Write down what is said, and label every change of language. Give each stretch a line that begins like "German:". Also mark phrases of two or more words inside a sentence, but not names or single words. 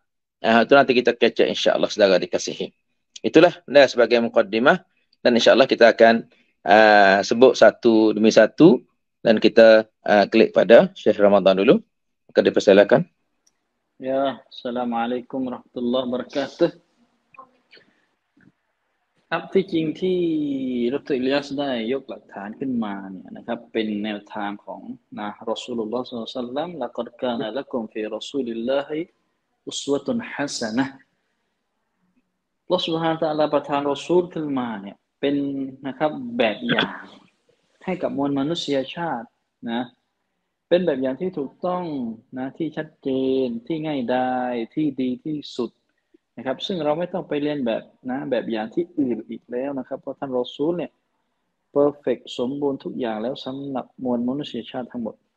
Malay: Itu nanti kita kecek insya-Allah saudara dikasihi. Itulah sebagai mukaddimah dan insya-Allah kita akan sebut satu demi satu dan kita klik pada Syekh Ramadan dulu. Maka dipersilakan. Ya,
Arabic: السلام عليكم ورحمة الله وبركاته.
Thai: ครับที่จริงที่ดร. อิลยาสได้ยกหลักฐานขึ้นมาเนี่ยนะครับเป็นแนวทางของรอซูลุลลอฮ์
Arabic: صلى الله عليه وسلم لقد كان لكم في رسول الله أسوة حسنة الله سبحانه وتعالى
Thai: ประทานรอซูลขึ้นมาเนี่ยเป็นนะครับแบบอย่างให้กับมวลมนุษยชาตินะเป็นแบบอย่างที่ถูกต้องนะที่ชัดเจนที่ง่ายดายที่ดีที่สุดนะครับซึ่งเราไม่ต้องไปเรียนแบบแบบอย่างที่อื่นอีกแล้วนะครับเพราะท่านรอซูลเนี่ยเพอร์เฟกต์สมบูรณ์ทุกอย่างแล้วสำหรับมวลมนุษยชาติทั้งหมด